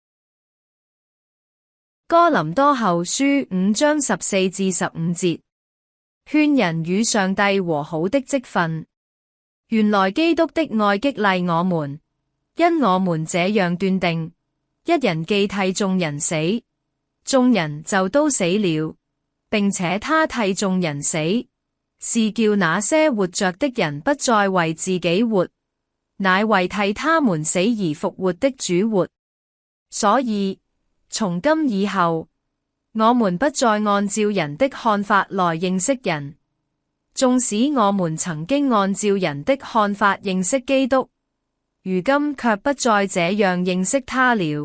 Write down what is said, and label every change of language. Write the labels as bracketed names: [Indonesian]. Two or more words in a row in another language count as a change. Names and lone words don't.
[Chinese] 哥林多後書5章14至15節，勸人與上帝和好的職分。原來基督的愛激勵我們，因我們這樣斷定：一人既替眾人死，眾人就都死了，並且他替眾人死，是叫那些活着的人不再為自己活，乃為替他們死而復活的主活。所以從今以後，我們不再按照人的看法來認識人，縱使我們曾經按照人的看法認識基督，如今卻不再這樣認識他了。